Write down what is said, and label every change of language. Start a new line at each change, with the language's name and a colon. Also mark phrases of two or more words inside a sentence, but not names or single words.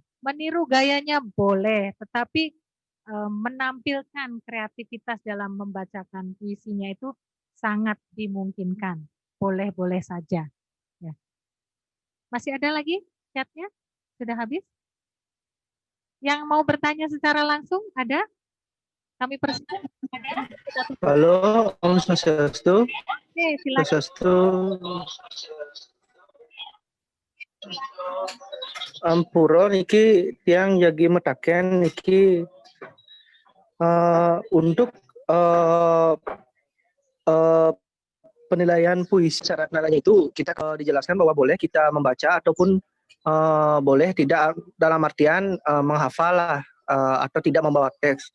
Indonesian: Meniru gayanya boleh, tetapi menampilkan kreativitas dalam membacakan puisinya itu sangat dimungkinkan. Boleh-boleh saja. Ya. Masih ada lagi chatnya? Sudah habis? Yang mau bertanya secara langsung ada? Kami persilakan. Halo, Om Swastiastu. Oke, silakan. Swastiastu.
Balinese: Ampura niki tiang jagi metaken niki
Indonesian: untuk uh, penilaian puisi syarat nilainya itu kita dijelaskan bahwa boleh kita membaca ataupun boleh tidak, dalam artian menghafal lah atau tidak membawa teks.